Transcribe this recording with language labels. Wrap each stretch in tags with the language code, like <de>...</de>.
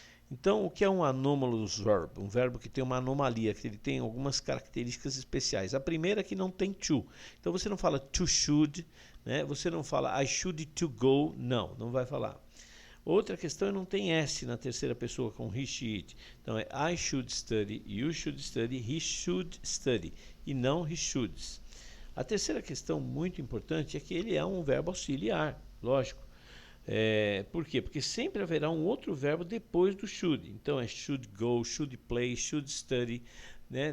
<pt>Então, o que é um anomalous verb? Um verbo que tem uma anomalia, que ele tem algumas características especiais. A primeira é que não tem to. Então, você não fala to should, né? Você não fala</pt> <en>I should to go.</en> <pt>Não vai falar. Outra questão é não tem S na terceira pessoa com he, she, it. Então, é</pt> <en>I should study, you should study, he should study.</en> <pt>E não he shoulds. A terceira questão muito importante é que ele é um verbo auxiliar, lógico. Por quê? Porque sempre haverá um outro verbo depois do should. Então é</pt> <en>should go, should play, should study,</en> <pt>né?</pt>